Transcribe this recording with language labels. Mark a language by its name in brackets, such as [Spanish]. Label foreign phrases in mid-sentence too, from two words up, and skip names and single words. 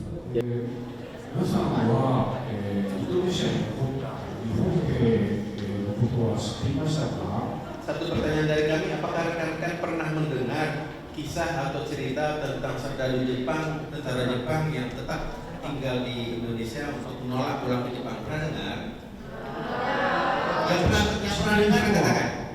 [Japanese] 皆さんは、インドネシアに起こった日本兵のことは知っていましたか？ [Indonesian] Satu pertanyaan dari kami, apakah rekan-rekan pernah mendengar kisah atau cerita tentang serdadu Jepang, tentara Jepang yang tetap tinggal di Indonesia untuk menolak pulang ke Jepang? Pernah dengar? Yang pernah dengar katakan.